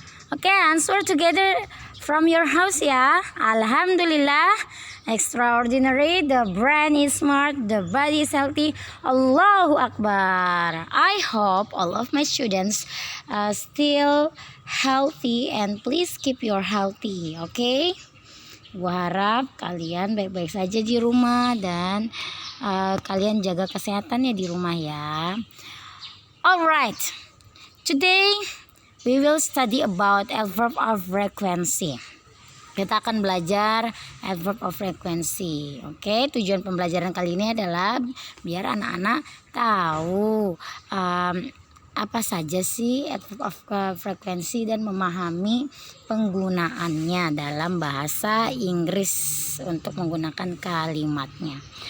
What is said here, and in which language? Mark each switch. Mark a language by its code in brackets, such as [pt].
[en] Okay, answer together from your house ya. Alhamdulillah. Extraordinary. The brain is smart. The body is healthy. Allahu Akbar. I hope all of my students still healthy and please keep your healthy. Okay? [id] Gua harap kalian baik-baik saja di rumah dan kalian jaga kesehatannya di rumah ya. [en] Alright, today we will study about adverb of frequency. [id] Kita akan belajar adverb of frequency. Oke, tujuan pembelajaran kali ini adalah biar anak-anak tahu apa saja sih adverb of frequency dan memahami penggunaannya dalam bahasa Inggris untuk menggunakan kalimatnya.